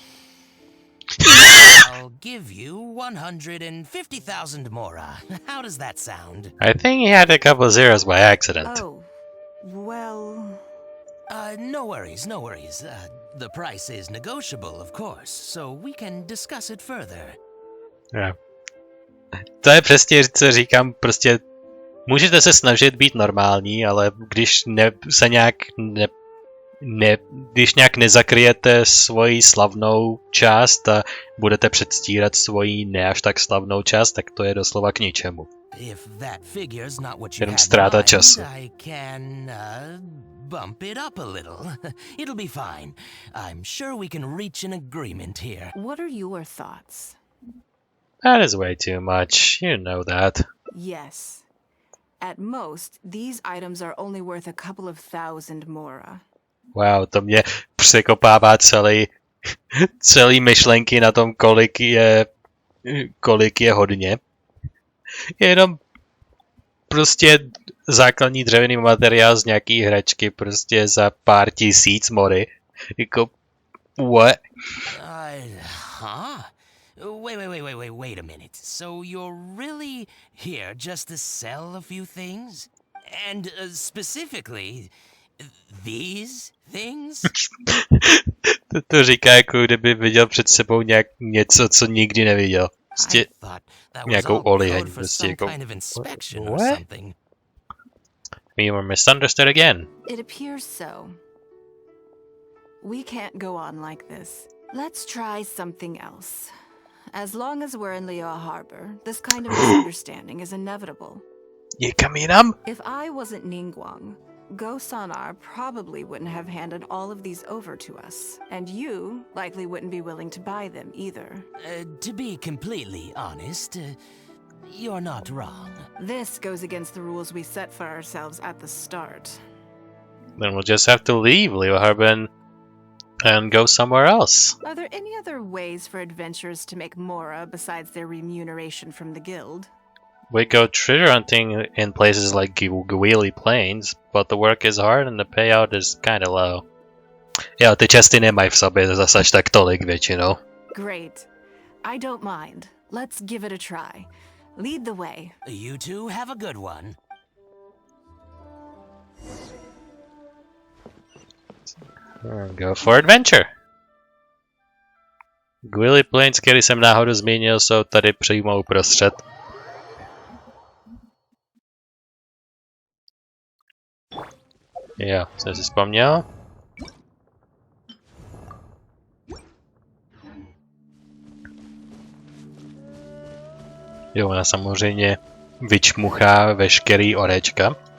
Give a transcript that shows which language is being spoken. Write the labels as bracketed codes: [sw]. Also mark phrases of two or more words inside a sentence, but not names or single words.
[en] I'll give you 150,000 mora. How does that sound? I think he had a couple of zeros by accident. Oh, well... No worries. The price is negotiable, of course, so we can discuss it further. Yeah. [cs] To je přesně, co říkám, prostě Můžete se snažit být normální, ale když když nějak nezakryjete svoji slavnou část a budete předstírat svoji ne až tak slavnou část, tak to je doslova k ničemu. Jenom ztráta času. [en] Bump it up a little. It'll be fine. I'm sure we can reach an agreement here. What are your thoughts? That is way too much. You know that. Yes. At most, these items are only worth a couple of thousand mora. [cs] Wow, to mě překopává celý myšlenky na tom, kolik je hodně. Jenom prostě základní dřevěný materiál z nějaký hračky prostě za pár tisíc mory. Jako, [en] what? Huh? Wait a minute. So you're really here just to sell a few things? And specifically, these things? [cs] to říká, jako kdyby viděl před sebou něco, co nikdy neviděl. Prostě nějakou oliheň, prostě jako... [en] What? We were misunderstood again. It appears so. We can't go on like this. Let's try something else. As long as we're in Liyue Harbor, this kind of misunderstanding is inevitable. [cs] Někam jinam? [en] If I wasn't Ningguang, Go-Sanar probably wouldn't have handed all of these over to us, and you likely wouldn't be willing to buy them either. To be completely honest, you're not wrong. This goes against the rules we set for ourselves at the start. Then we'll just have to leave Liyue Harbor and go somewhere else. Are there any other ways for adventurers to make mora besides their remuneration from the guild? We go treasure hunting in places like Gwili Plains, but the work is hard and the payout is kinda low. [cs] Jo, ty česty nemají v sobě zase až tak tolik většinou. [en] Great. I don't mind. Let's give it a try. Lead the way. You two have a good one. Go for adventure. Gwili Plains, [cs] který jsem náhodou zmínil, jsou tady přímo uprostřed. Jo, jsem si vzpomněl. Jo, ona samozřejmě vyčmuchá veškerý orečka.